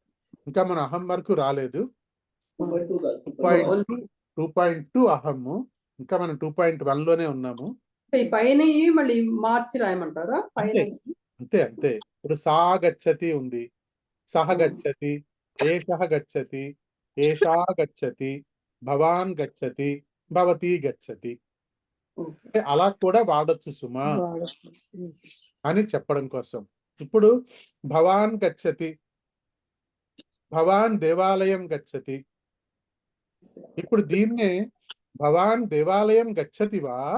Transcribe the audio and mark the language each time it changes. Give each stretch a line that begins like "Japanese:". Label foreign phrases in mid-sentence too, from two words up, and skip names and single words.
Telugu: ఇంకా మన అహం వరకు రాలేదు. 2.2 అహము, ఇంకా మనం 2.1 లోనే ఉన్నాము. ఈ పైన మళ్ళీ మార్చి రాయమంటారా? పైన అంతే అంతే. ఇప్పుడు
Sanskrit: సా గచ్చతి ఉంది, సహ గచ్చతి, ఏషః గచ్చతి, ఏషా గచ్చతి, భవాన్ గచ్చతి, భవతి గచ్చతి.
Telugu: అలా కూడా వాడొచ్చు సుమా అని చెప్పడం కోసం.
Sanskrit: ఇప్పుడు భవాన్ గచ్చతి, భవాన్ దేవాలయం గచ్చతి.
Telugu: ఇప్పుడు దీన్నే
Sanskrit: భవాన్ దేవాలయం గచ్చతివా